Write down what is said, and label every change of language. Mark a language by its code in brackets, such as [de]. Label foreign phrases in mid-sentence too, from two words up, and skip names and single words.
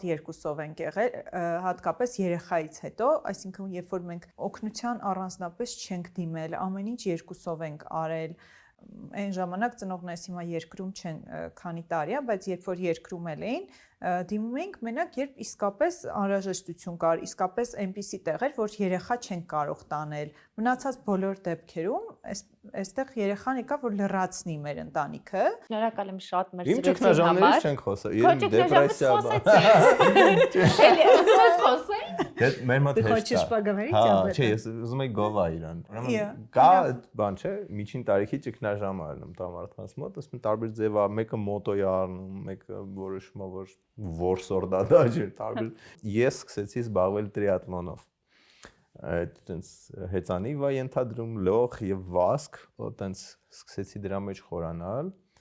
[hy] երկուսով ենք եղել, հատկապես երեխայից հետո, այսինքն երբ որ մենք օգնության առանձնապես չենք դիմել, ամեն ինչ երկուսով ենք արել, Այն ժամանակ ծնողներս հիմա երկրում չեն քանի տարի է, բայց երբ որ երկրում էին, դիմում էինք մենակ երբ իսկապես անհրաժեշտություն կար, իսկապես այնպիսի տեղեր, որ երեխա չեն կարող տանել։ Մնացած բոլոր դեպքերում այստեղ երեխան եկա, որ լրացնի մեր ընտանիքը։ Շնորհակալ եմ շատ մեր Իմ զրույցի համար։ ճգնաժամերից չենք խոսա, իմ դեպրեսիա Էլի ասես խոսենք։ Դե մեր մոտ [ru] Ты хочешь поговорить об этом? [hy] Չէ, ես ուզում եմ գովա իրան։ Ուրեմն կա այդ բան, չէ, միջին տարիքի ճգնաժամ առնում տղամարդկանց մոտ, ասում են տարբեր ձև, մեկը մոտո է առնում, մեկը որոշում է որ որսորդա դա չէ, տարբեր։ Ես սկսեցի զբաղվել տրիաթլոնով։ Այդտենց հեծանիվ է ենթադրում, լող եւ վազք, այդտենց սկսեցի դրա մեջ խորանալ